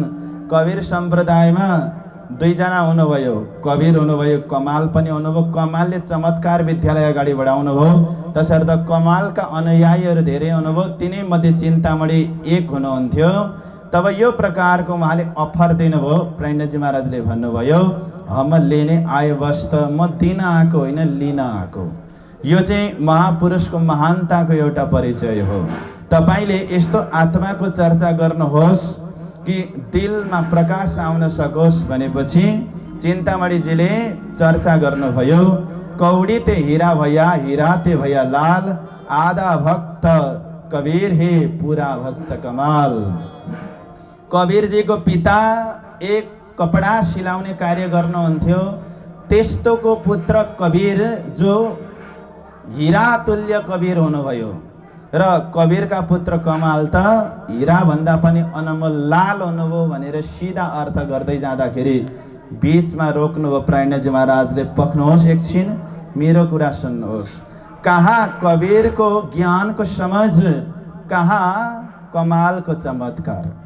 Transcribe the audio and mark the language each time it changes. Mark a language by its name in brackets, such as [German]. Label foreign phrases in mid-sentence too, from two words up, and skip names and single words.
[Nepali] कबीर सम्प्रदायमा दुईजना हुनुभयो, कबीर हुनुभयो, कमाल पनि हुनुभयो। कमालले चमत्कार विद्यालय अगाडि बढाउनु भयो, तसर्थ कमालका अनुयायीहरू धेरै हुनुभयो। तिनै मध्ये चिन्तामणि एक हुनुहुन्थ्यो। तब यो प्रकारको उहाँले अफर दिनुभयो। प्रेरणाजी महाराजले भन्नुभयो, [Hindi] हम लेने आए वस्त, [Nepali] म दिन आएको होइन लिन आएको। यो चाहिँ महापुरुषको महानताको एउटा परिचय हो। तपाईले यस्तो आत्माको चर्चा गर्नुहोस् कि दिलमा प्रकाश आउन सकोस् भनेपछि चिन्तामणिजीले चर्चा गर्नुभयो। [Hindi] कौडी ते हीरा भया, हीरा ते भया लाल, आधा भक्त कबीर हे पूरा भक्त कमाल। [Nepali] कबीरजीको पिता एक कपडा सिलाउने कार्य गर्नुहुन्थ्यो। त्यस्तोको पुत्र कबीर जो हीरा तुल्य कबीर हुनुभयो र कबीरका पुत्र कमाल त हीरा भन्दा पनि अनमोल लाल हुनुभयो भनेर सिधा अर्थ गर्दै जाँदाखेरि बीचमा रोक्नुभयो प्राणजी महाराजले। पक्नुहोस् एकछिन, मेरो कुरा सुन्नुहोस्। कहाँ कबीरको ज्ञानको समझ, कहाँ कमालको चमत्कार।